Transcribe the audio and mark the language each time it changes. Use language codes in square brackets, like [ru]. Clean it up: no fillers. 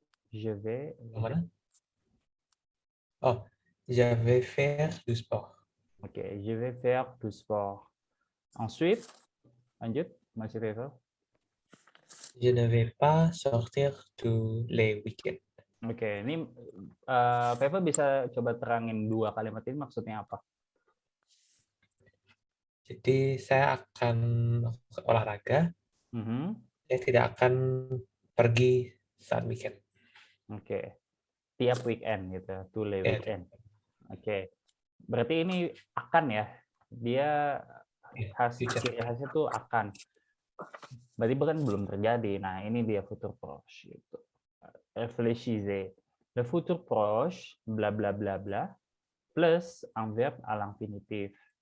[fr] Je vais. [id] Mana? [fr] Oh, je vais faire du sport. Ok, je vais faire du sport. [id] Ensuite, lanjut, masih Faivel. [fr] Je ne vais pas sortir tous les week-ends. [id] Oke, ini Faivel bisa coba terangin dua kalimat ini maksudnya apa? Jadi saya akan olahraga, saya tidak akan pergi saat weekend. Oke, tiap weekend gitu, [fr] tous les [id] Ya, [en] weekend. [id] Oke, berarti ini akan ya, dia [en] future. [id] ciri khasnya tuh akan. Berarti bukan belum terjadi. Nah, ini dia futur proche gitu. Réfléchissez. [fr] Le futur proche, bla bla bla bla, plus un verbe à l'infinitif.